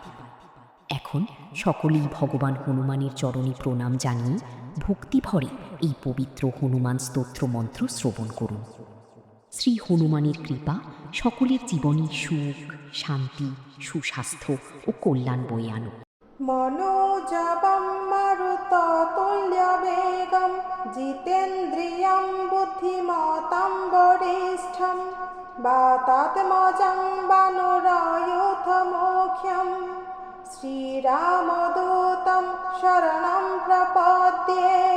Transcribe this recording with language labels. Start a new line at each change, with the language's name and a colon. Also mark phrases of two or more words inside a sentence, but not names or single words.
Bangla: এখন সকলেই ভগবান হনুমানের চরণে প্রণাম জানিয়ে ভক্তি ভরে এই পবিত্র হনুমান স্তোত্র মন্ত্র শ্রবণ করুন। শ্রী হনুমানের কৃপা সকলের জীবনে সুখ, শান্তি, সুস্বাস্থ্য ও কল্যাণ বয়ে আনুক।
Sanskrit: मनोजवं मरुततुल्यवेगं जितेन्द्रियं बुद्धिमतां वरिष्ठं वातात्मजं वानरायुधमुख्यं श्रीरामदूतं शरणं प्रपद्ये।